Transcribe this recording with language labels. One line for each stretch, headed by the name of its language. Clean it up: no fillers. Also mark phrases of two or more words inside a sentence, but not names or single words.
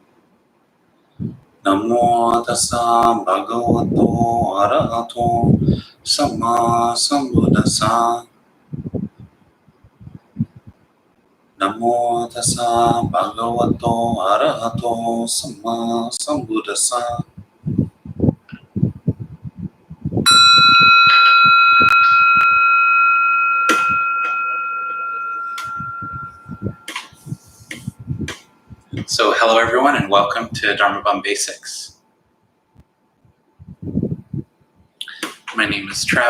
Pali: Namo tassa bhagavato arahato samma sambuddhassa. Namo tassa bhagavato arahato samma sambuddhassa.
English: So hello everyone and welcome to Dharma Bum Basics. My name is Travis.